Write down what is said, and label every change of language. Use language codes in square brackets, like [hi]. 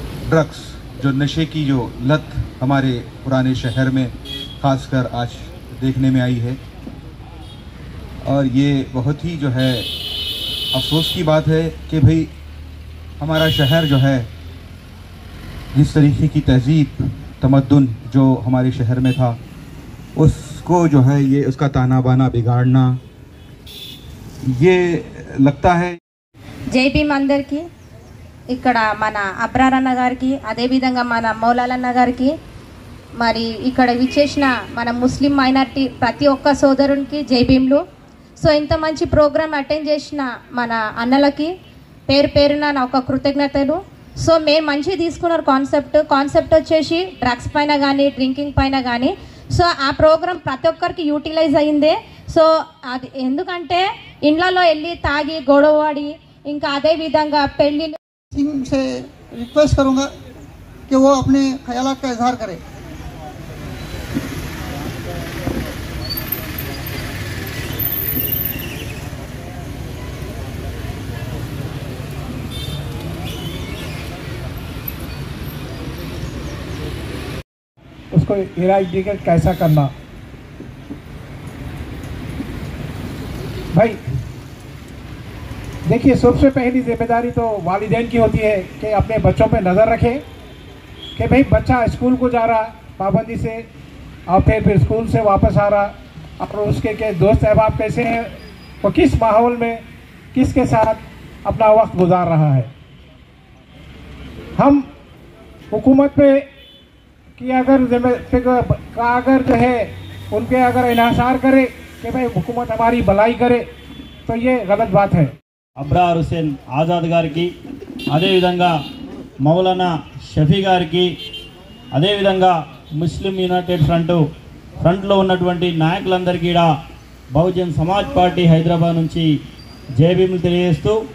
[hi] Drugs, जो नशे की जो लत हमारे पुराने शहर में ख़ासकर आज देखने में आई है, और ये बहुत ही जो है अफसोस की बात है कि भाई हमारा शहर जो है जिस तरीके की तहज़ीब तमद्दुन जो हमारे शहर में था उसको जो है ये उसका ताना बाना बिगाड़ना, ये लगता है। [te] జై భీమ్ అందరికీ, ఇక్కడ మన అబ్రార్ అన్న గారికి, అదేవిధంగా మన మౌలాలన్న గారికి, మరి ఇక్కడ విచ్చేసిన మన ముస్లిం మైనారిటీ ప్రతి ఒక్క సోదరునికి జై భీమ్లు. సో ఇంత మంచి ప్రోగ్రామ్ అటెండ్ చేసిన మన అన్నలకి పేరు పేరున నా ఒక కృతజ్ఞతలు. సో మేము మంచిగా తీసుకున్నారు కాన్సెప్ట్ వచ్చేసి డ్రగ్స్ పైన కానీ డ్రింకింగ్ పైన కానీ. సో ఆ ప్రోగ్రామ్ ప్రతి ఒక్కరికి యూటిలైజ్ అయిందే. సో అది ఎందుకంటే ఇండ్లలో వెళ్ళి తాగి గొడవడి ఇంకా అదే విధంగా పెళ్ళిళ్ళు. [hi] सिंह से रिक्वेस्ट करूंगा कि वो अपने ख्यालात का इजहार करे. उसको इराडिकेट कैसा करना. भाई देखिए, सबसे पहली जिम्मेदारी तो वालिदैन की होती है कि अपने बच्चों पे नज़र रखें कि भाई बच्चा स्कूल को जा रहा पाबंदी से और फिर स्कूल से वापस आ रहा, और उसके के दोस्त अहबाब कैसे हैं, वो किस माहौल में किसके साथ अपना वक्त गुजार रहा है. हम हुकूमत पे कि अगर जो है उनके अगर इन्हासार करे कि भाई हुकूमत हमारी भलाई करे, तो ये गलत बात है. [te] అబ్రార్ హుసేన్ ఆజాద్ గారికి, అదేవిధంగా మౌలానా షఫీ గారికి, అదేవిధంగా ముస్లిం యునైటెడ్ ఫ్రంట్లో ఉన్నటువంటి నాయకులందరికీ కూడా బహుజన్ సమాజ్ పార్టీ హైదరాబాద్ నుంచి జై భీములు తెలియజేస్తూ,